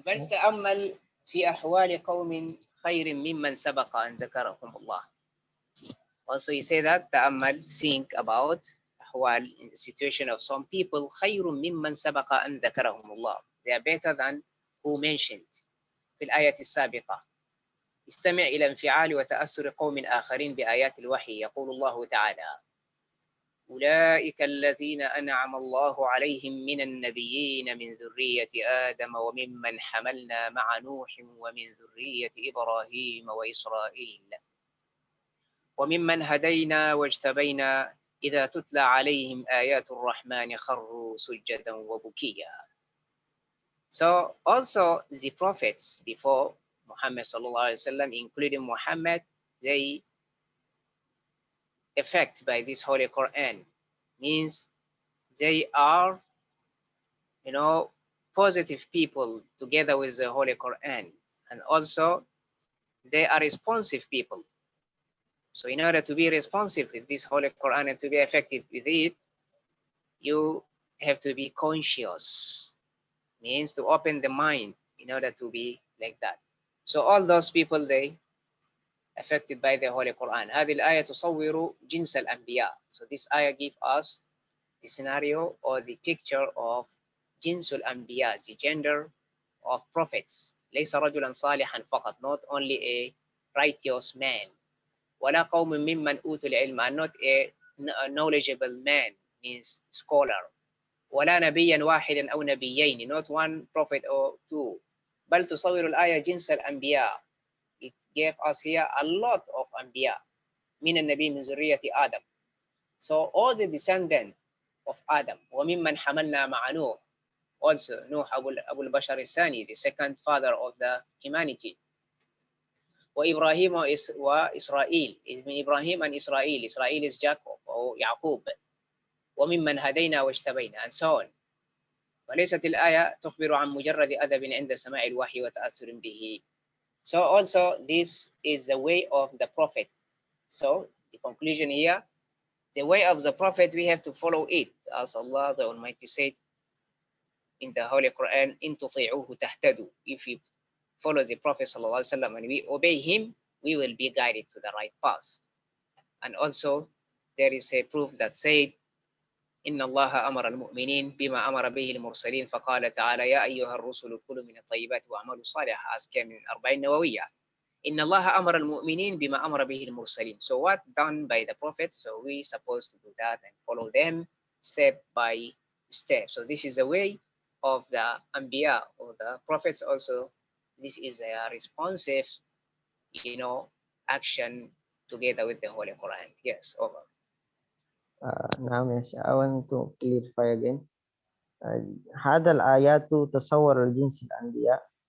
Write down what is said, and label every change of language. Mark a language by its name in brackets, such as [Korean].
[Arabic] بل تأمل في أحوال قوم خير ممن سبق أن ذكرهم الله. [English] Also you say that تأمل, think about أحوال, in the situation of some people [Arabic] خير ممن سبق أن ذكرهم الله. [English] They are better than who mentioned [Arabic] في الآية السابقة. استمع إلى انفعال وتأثر قوم آخرين بآيات الوحي. يقول الله تعالى أولئك الذين أنعم الله عليهم من النبيين من ذرية آدم وممن حملنا مع نوح ومن ذرية إبراهيم وإسرائيل وممن هدينا واجتبينا إذا تتلى عليهم آيات الرحمن خروا سجدا وبكيا. [English] So also the prophets before Muhammad sallallahu alaihi wasallam, including Muhammad, they affected by this Holy Quran, means they are, positive people together with the Holy Quran, and also they are responsive people. So in order to be responsive with this Holy Quran and to be affected with it, you have to be conscious, means to open the mind in order to be like that. So all those people, they affected by the Holy Quran. [Arabic] هذه الآية تصور جنس الأنبياء. [English] So this ayah gives us the scenario or the picture of [Arabic] جنس الأنبياء, [English] the gender of prophets. [Arabic] ليس رجلا صالحا فقط, [English] not only a righteous man. [Arabic] ولا قوم ممن أوتوا العلم, [English] and not a knowledgeable man, means scholar. [Arabic] ولا نبيا واحدا أو نبيين, [English] not one prophet or two. [Arabic] بل تصور الآية جنس الأنبياء. [English] It gave us here a lot of أنبياء. [Arabic] من النبي من ذرية آدم. [English] So all the descendants of Adam. [Arabic] وممن حملنا مع نوح. [English] Also Nuh [Arabic] أبو البشر الثاني, [English] the second father of the humanity. [Arabic] وإبراهيم وإسرائيل. من إبراهيم [English] and Israel. Israel is Jacob or يعقوب. [Arabic] وممن هدينا واجتبينا, [English] and so on. [Arabic] وليست الآية تخبر عن مجرد أدب عند سماع الوحي وتأثر به. [English] So also this is the way of the prophet. So the conclusion here, the way of the prophet, we have to follow it, as Allah the Almighty said in the Holy Quran, [Arabic] إن تطيعوه تهتدوا. [English] If we follow the Prophet sallallahu alaihi wasallam and we obey him, we will be guided to the right path. And also there is a proof that said, [Arabic] إن الله أمر المؤمنين بما أمر به المرسلين فقال تعالى يا أيها الرسل كلوا من الطيبات وأعملوا صالحا, [English] as came in 40 [Arabic] نووية. إن الله أمر المؤمنين بما أمر به المرسلين. [English] So what done by the prophets, so we supposed to do that and follow them step by step. So this is the way of the Anbiya or the prophets also. This is a responsive, action together with the Holy Quran. Yes, over. [Arabic] نعم [English] I want to clarify again. [Arabic] هذا الآيات تصور الجنس الأنبياء.